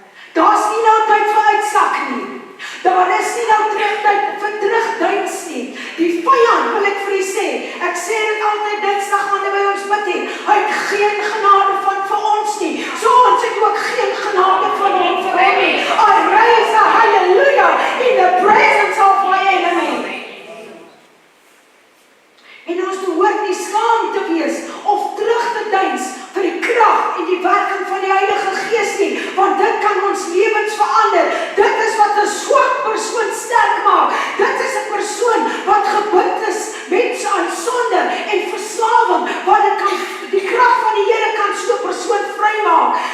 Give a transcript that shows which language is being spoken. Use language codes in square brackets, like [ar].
[af] Daar's nie nou tyd vir uitsak nie. Daar is nie nou tyd vir terugduins nie. Die vyand, wil ek vir u sê, ek sê dit altyd Dinsdag wanneer by ons bid het, hy het geen genade vir ons nie. So ons het ook geen genade van hom vir hom nie. [en] I raise a hallelujah in the presence of my enemy. [af] En ons behoort nie skaam te wees of terug te duins vir die krag en die werking van die Heilige Gees nie, want dit kan ons lewens verander. Dit is wat 'n swak persoon sterk maak. Dit is 'n persoon wat gebind is met sonde en verslawing, wat die krag van die Here kan so 'n persoon vrymaak.